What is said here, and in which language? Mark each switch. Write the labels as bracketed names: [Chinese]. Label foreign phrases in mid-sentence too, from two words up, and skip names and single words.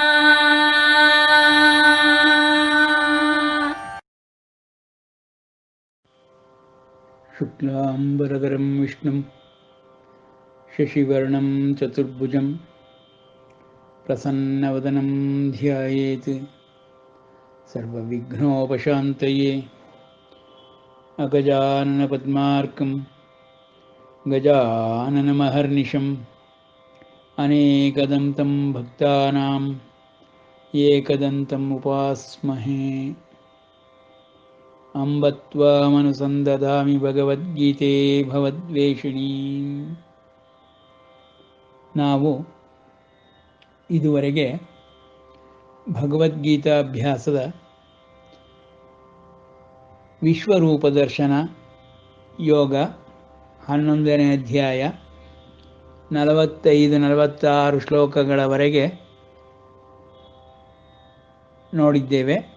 [Sanskrit] ಶುಕ್ಲಾಂಬರಧರಂ ವಿಷ್ಣುಂ ಶಶಿವರ್ಣಂ ಚತುರ್ಭುಜಂ ಪ್ರಸನ್ನವದನಂ ಧ್ಯಾಯೇತ್ ಸರ್ವವಿಘ್ನೋಪಶಾಂತಯೇ ಅಗಜಾನನಪದ್ಮಾರ್ಕಂ ಗಜಾನನಮಹರ್ನಿಶಂ ಅನೇಕದಂತಂ ಭಕ್ತಾನಾಂ ಏಕದಂತಂ ಉಪಾಸ್ಮಹೇ ಅಂಬ ತ್ವಾಮನುಸಂದಧಾಮಿ ಭಗವದ್ಗೀತೆ ಭವದ್ವೇಷಿಣೀಂ. [Kannada] ನಾವು ಇದುವರೆಗೆ ಭಗವದ್ಗೀತಾಭ್ಯಾಸದ ವಿಶ್ವರೂಪ ದರ್ಶನ ಯೋಗ 11ನೇ ಅಧ್ಯಾಯ 45-46 ಶ್ಲೋಕಗಳವರೆಗೆ ನೋಡಿದ್ದೇವೆ.